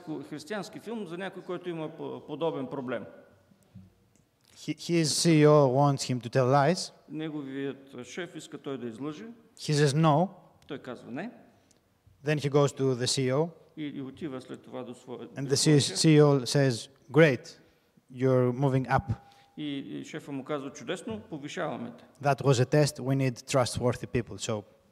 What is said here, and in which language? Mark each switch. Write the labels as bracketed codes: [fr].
[bg] Християнски филм за някой, който има подобен проблем. [en] His CEO wants him to tell lies. [bg] Неговият шеф иска той да излъже. [en] He says no. [bg] Той казва не. [en] Then he goes to the CEO, [bg] И отива след това до своя. [en] and the CEO says, "Great, you're moving up. [bg] И шефа му казва, чудесно, повишаваме те. [en] That was a test. We need trustworthy people." So